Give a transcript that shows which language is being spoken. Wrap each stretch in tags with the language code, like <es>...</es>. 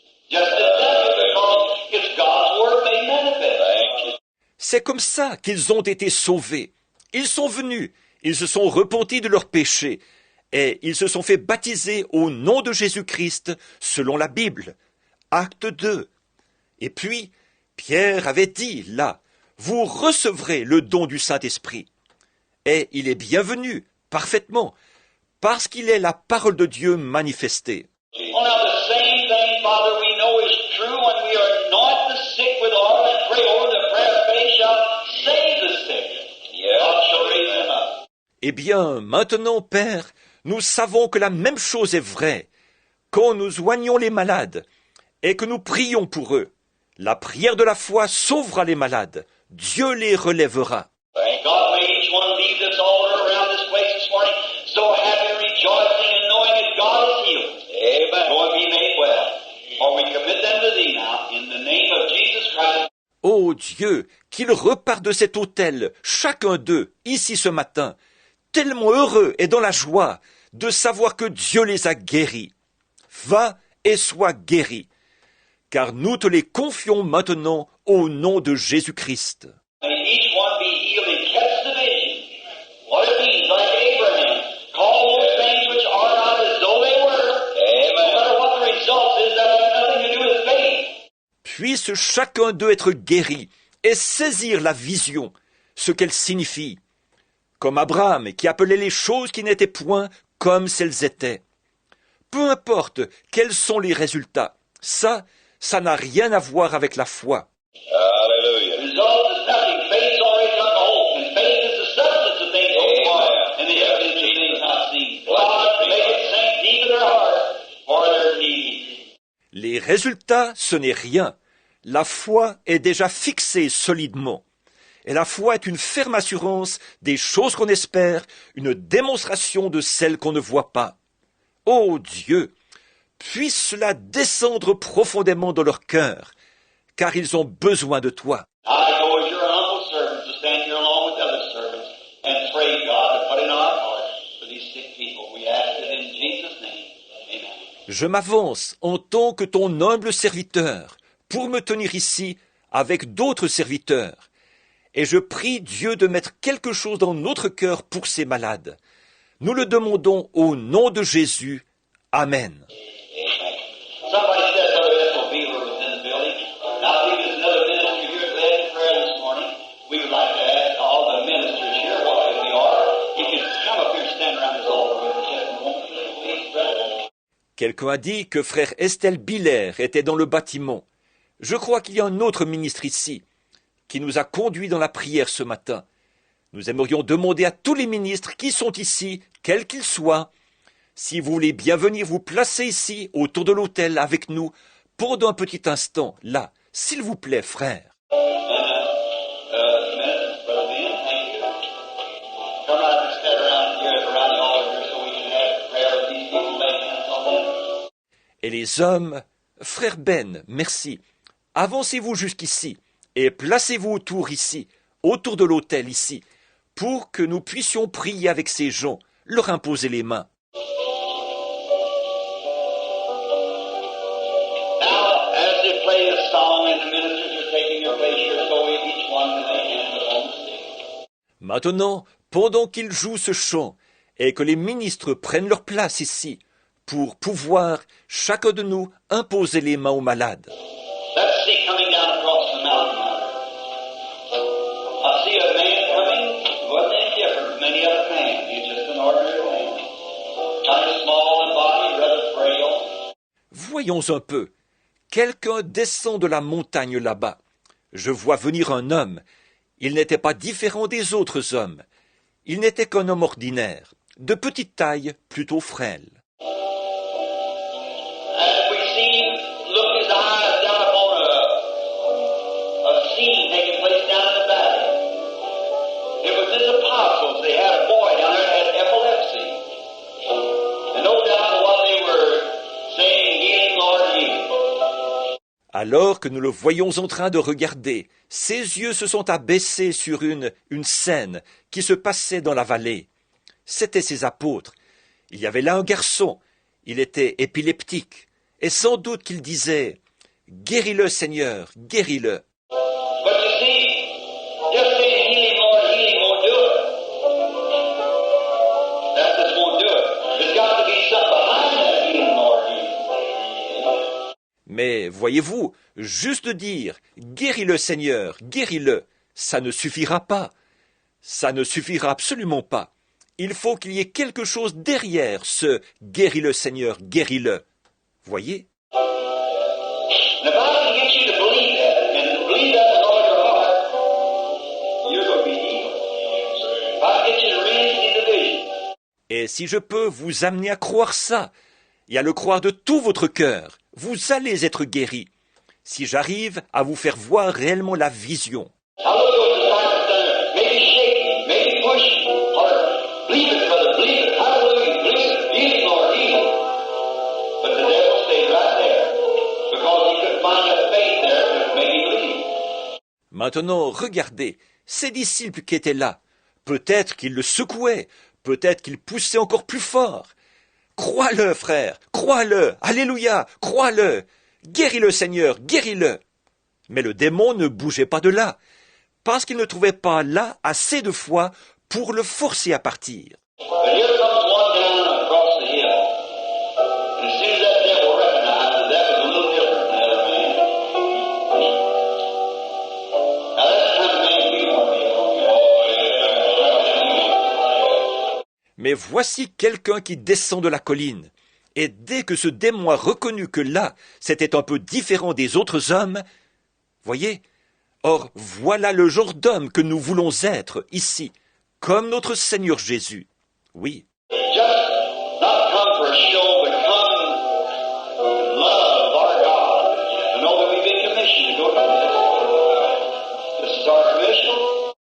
<en>Just as that, because it's God's Word made manifest. Thank you.</en> <fr>C'est comme ça qu'ils ont été sauvés. Ils sont venus, ils se sont repentis de leurs péchés, et ils se sont fait baptiser au nom de Jésus-Christ, selon la Bible. Acte 2. Et puis, Pierre avait dit, là, vous recevrez le don du Saint-Esprit. Et il est bienvenu, parfaitement, parce qu'il est la parole de Dieu manifestée.</fr> <en>Well, now the same thing, Father, we know is true when we anoint the sick with oil and pray over the prayer of faith shall save the sick. God shall raise them up.</en> <fr>Eh bien, maintenant, Père, nous savons que la même chose est vraie. Quand nous oignons les malades et que nous prions pour eux, la prière de la foi sauvera les malades. Dieu les relèvera.</fr> <en>Thank God, may each one leave this altar around this place this morning so happy, rejoicing, and knowing that God is healed. Amen. Go and be made well. For we commit them to Thee now, in the name of Jesus Christ.</en> <fr>Ô Dieu, qu'ils repartent de cet autel, chacun d'eux, ici ce matin, tellement heureux et dans la joie de savoir que Dieu les a guéris. Va et sois guéri, car nous te les confions maintenant au nom de Jésus-Christ.</fr> <en>May each one be healed and catch the vision. What it means, like Abraham, call those things which are not as though they were. Amen. No matter what the result is, that has nothing to do with faith.</en> <fr>Puisse chacun d'eux être guéri et saisir la vision, ce qu'elle signifie. Comme Abraham qui appelait les choses qui n'étaient point comme si elles étaient. Peu importe quels sont les résultats, ça n'a rien à voir avec la foi.</fr> <en>Hallelujah. The result is nothing. Faith's already got the hope, and faith is the substance of things hoped for, and the evidence of things not seen. God, make it sink deep in their hearts for their need.</en> <fr>Les résultats, ce n'est rien. La foi est déjà fixée solidement. Et la foi est une ferme assurance des choses qu'on espère, une démonstration de celles qu'on ne voit pas. Ô Dieu, puisse cela descendre profondément dans leur cœur, car ils ont besoin de toi.</fr> <en>I go as your humble servants to stand here along with other servants and pray, God, to put in our hearts for these sick people. We ask it in Jesus' name. Amen.</en> <fr>Je m'avance en tant que ton humble serviteur pour me tenir ici avec d'autres serviteurs. Et je prie Dieu de mettre quelque chose dans notre cœur pour ces malades. Nous le demandons au nom de Jésus. Amen. Amen.</fr> <en>Somebody said Brother Ethel Beaver was in the building. Now, I think there's another minister here that led in prayer this morning. We would like to ask all the ministers here, whatever they are, if you come up here and stand around this altar with us just a moment, please, brother.</en> <fr>Quelqu'un a dit que frère Estelle Biller était dans le bâtiment. Je crois qu'il y a un autre ministre ici qui nous a conduits dans la prière ce matin. Nous aimerions demander à tous les ministres qui sont ici, quels qu'ils soient, si vous voulez bien venir vous placer ici, autour de l'autel, avec nous, pendant un petit instant, là, s'il vous plaît, frère.</fr> <en>Brother Ben, thank you. Come right and stand around here, around the altar here, so we can have prayer with these people laying hands on them.</en> <fr>Et les hommes Frère Ben, merci. Avancez-vous jusqu'ici et placez-vous autour de l'autel ici, pour que nous puissions prier avec ces gens, leur imposer les mains.</fr> <en>Now, as they play the song and the ministers are taking their place here, so each one lay hands upon the sick.</en> <fr>Maintenant, pendant qu'ils jouent ce chant, et que les ministres prennent leur place ici, pour pouvoir, chacun de nous, imposer les mains aux malades.</fr> <en>Let's see coming down across the mountain. I see a man coming. He wasn't any different from any other man. He's just an ordinary man. Kind of small in body, rather frail.</en> <fr>Voyons un peu. Quelqu'un descend de la montagne là-bas. Je vois venir un homme. Il n'était pas différent des autres hommes. Il n'était qu'un homme ordinaire, de petite taille, plutôt frêle.</fr> <en>And we see him look his eyes down upon a scene taking place down in the valley. It was his apostles. They had a boy down there that had epilepsy. And no doubt what they were saying, healing, Lord, healing.</en> <fr>Alors que nous le voyons en train de regarder, ses yeux se sont abaissés sur une scène qui se passait dans la vallée. C'étaient ses apôtres. Il y avait là un garçon. Il était épileptique. Et sans doute qu'il disait « Guéris-le, Seigneur, guéris-le ».</fr> <en>But you see, just saying healing, Lord, healing won't do it. That just won't do it. There's got to be something behind that healing, Lord, healing.</en> <fr>Mais voyez-vous, juste dire « Guéris-le, Seigneur, guéris-le », ça ne suffira pas. Ça ne suffira absolument pas. Il faut qu'il y ait quelque chose derrière ce « Guéris-le, Seigneur, guéris-le ». Voyez?</fr> <en>And if I can get you to believe that, and believe that with all your heart, you're going to be healed. If I can get you to really see the vision.</en> <fr>Et si je peux vous amener à croire ça, et à le croire de tout votre cœur, vous allez être guéris. Si j'arrive à vous faire voir réellement la vision.</fr> <en>Hallelujah, maybe shaking, maybe pushing, or believe it, brother, believe it. Hallelujah, believe it. Healing, Lord, healing. But the devil stayed right there because he couldn't find that faith there to make him believe.</en> <fr>Maintenant, regardez, ces disciples qui étaient là, peut-être qu'ils le secouaient, peut-être qu'ils poussaient encore plus fort. Crois-le, frère, crois-le, alléluia, crois-le, guéris-le, Seigneur, guéris-le. Mais le démon ne bougeait pas de là, parce qu'il ne trouvait pas là assez de foi pour le forcer à partir.</fr> <en>But here comes one down across the hill. And as soon as that devil recognized that was a little different than the other man. Now that's the kind of man we want to be.</en> <fr>Mais voici quelqu'un qui descend de la colline. Et dès que ce démon a reconnu que là, c'était un peu différent des autres hommes, voyez, or voilà le genre d'homme que nous voulons être ici, comme notre Seigneur Jésus. Oui.</fr> <en>Just not come for a show, but come in love of our God. To know that we've been commissioned to go to this. This is our commission.</en>